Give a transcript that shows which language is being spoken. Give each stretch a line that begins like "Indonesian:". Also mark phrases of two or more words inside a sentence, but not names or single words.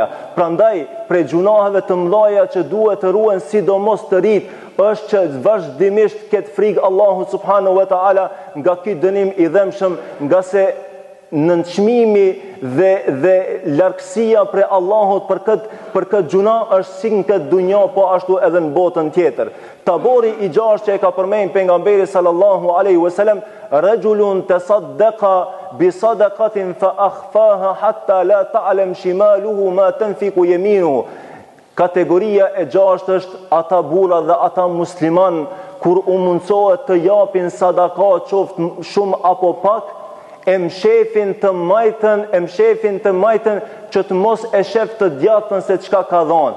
Albanian: Prandaj, prej gjunaheve të mëdha që duhet të ruhen sidomos të rit, është që vazhdimisht këtë frikë Allahu
Arabic: سبحانه وتعالى
Albanian: nga ky dënim i dhëmshëm, nga se nënçmimi dhe largësia për Allahut për këtë gjuna është si në këtë dunja, po ashtu edhe në botën tjetër. Tabori i gjashtë që e ka përmendur pejgamberi
Arabic: صلى الله عليه وسلم, رجل تصدق بصدقة فأخفاها حتى لا تعلم شماله ما تنفق يمينه.
Albanian: Kategoria e gjashtë është ata burra dhe ata musliman kur u mundsohet të japin sadaka, qoftë shumë apo pak, e mshefin të majtën që të mos e shef të djatën se çka ka dhënë.